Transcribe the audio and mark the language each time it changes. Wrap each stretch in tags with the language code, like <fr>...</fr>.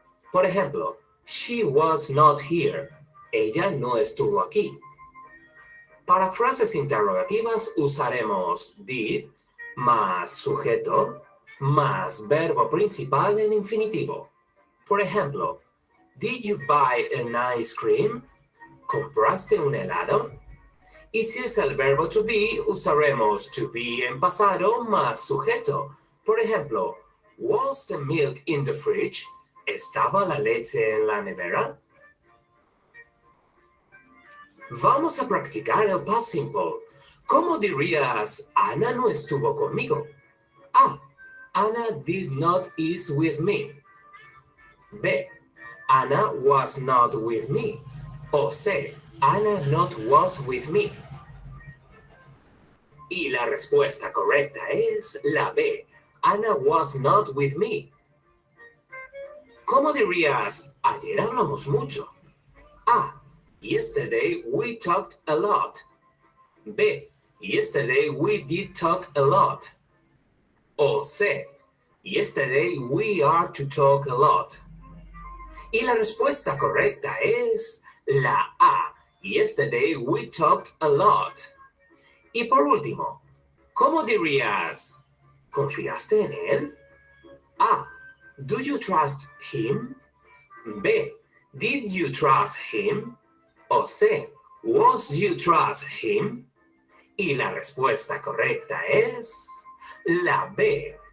<es>Por ejemplo,</es> <en>she was not here.</en> <es>Ella no estuvo aquí. Para frases interrogativas usaremos did más sujeto más verbo principal en infinitivo. Por ejemplo,</es> <en>did you buy an ice cream?</en> <es>¿Compraste un helado? Y si es el verbo to be, usaremos to be en pasado más sujeto. Por ejemplo,</es> <en>was the milk in the fridge?</en> <es>¿Estaba la leche en la nevera? Vamos a practicar el past simple. ¿Cómo dirías, Ana no estuvo conmigo?</es> <en>A. Anna did not eat with me. B. Anna was not with me. O C. Anna not was with me.</en> <es>Y la respuesta correcta es la B.</es> <en>Anna was not with me.</en> <es>¿Cómo dirías, ayer hablamos mucho? A.</es> <en>Yesterday we talked a lot. B. Yesterday we did talk a lot. O C. Yesterday we are to talk a lot.</en> <es>Y la respuesta correcta es la A.</es> <en>Yesterday we talked a lot.</en> <es>Y por último, ¿cómo dirías, ¿confiaste en él?</es> <en>A. Do you trust him? B. Did you trust him? O C. Was you trust him?</en> <es>Y la respuesta correcta es la B.</es>